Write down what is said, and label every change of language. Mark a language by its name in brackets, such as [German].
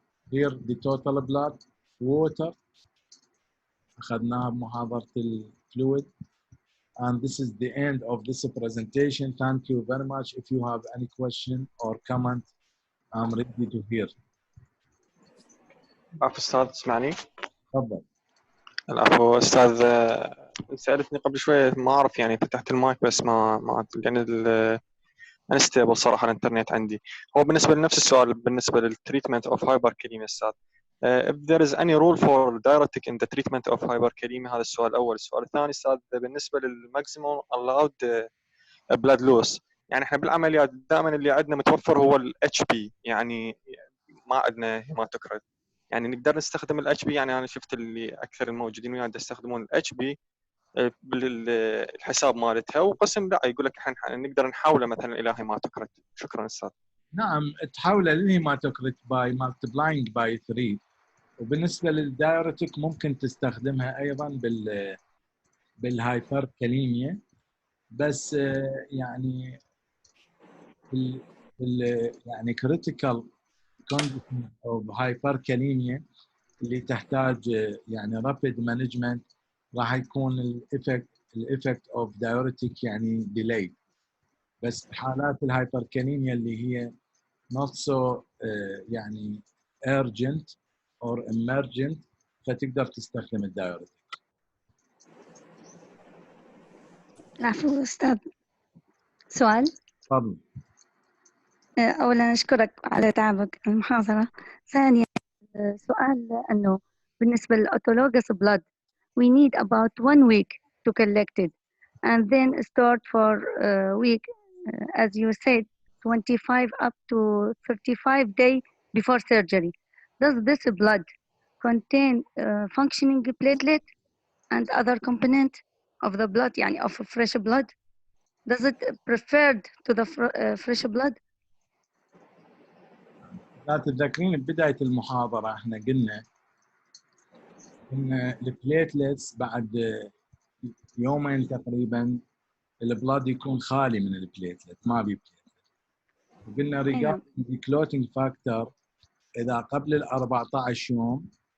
[English] Here the total blood, water, [Arabic] أخذناها بمحاضرة الفلويد. [English] And this is the end of this presentation. Thank you very much. If you have any question or comment, I'm ready to hear. [Arabic] عفوا أستاذ تسمعني؟ تفضل. العفو أستاذ، سألتني قبل شوية ما أعرف يعني فتحت المايك بس ما لأن انستيبل صراحة الإنترنت عندي. هو بالنسبة لنفس السؤال بالنسبة للتريتمنت أوف hyperkalemia أستاذ. [English] If there is any rule for diuretic in the treatment of hyperkalemia، [Arabic] هذا السؤال الأول. السؤال الثاني أستاذ بالنسبة للماكسيموم [English] allowed blood loss، [Arabic] يعني إحنا بالعمليات دائما اللي عندنا متوفر هو ال HP، يعني ما عندنا هيماتوكريت. يعني نقدر نستخدم ال HP، يعني أنا شفت اللي أكثر الموجودين وياي يستخدمون ال HP بالحساب مالتها، وقسم لا يقول لك احنا نقدر نحوله مثلا الى هيماتوكريت. شكرا استاذ. نعم، تحوله للهيماتوكريت [English] by multiplying by 3. [Arabic] وبالنسبه للدايوريتيك ممكن تستخدمها ايضا بالهايبركاليميا، بس يعني يعني [English] critical condition of hyperkalemia [Arabic] اللي تحتاج يعني [English] rapid management [Arabic] راح يكون الإفكت of diuretic يعني delayed. بس حالات الهايبركاليميا اللي هي [English] not so [Arabic] يعني [English] urgent or emergent [Arabic] فتقدر تستخدم الدايوريتك. العفو أستاذ، سؤال. تفضل. أولا أشكرك على تعبك المحاضرة. ثانيا سؤال أنه بالنسبة للأوتولوجوس [English] blood we need about 1 week to collect it and then start for a week as you said 25 up to 35 days before surgery. Does this blood contain functioning platelet and other component of the blood يعني of fresh blood? Does it preferred to the fresh blood? [Arabic] لا تتذكرين ببداية المحاضرة احنا قلنا ان البليتلتس بعد يومين تقريبا البلاد يكون خالي من البليتلت، ما بي بليتلت. وقلنا [English] regarding clotting factor [Arabic] اذا قبل ال 14 يوم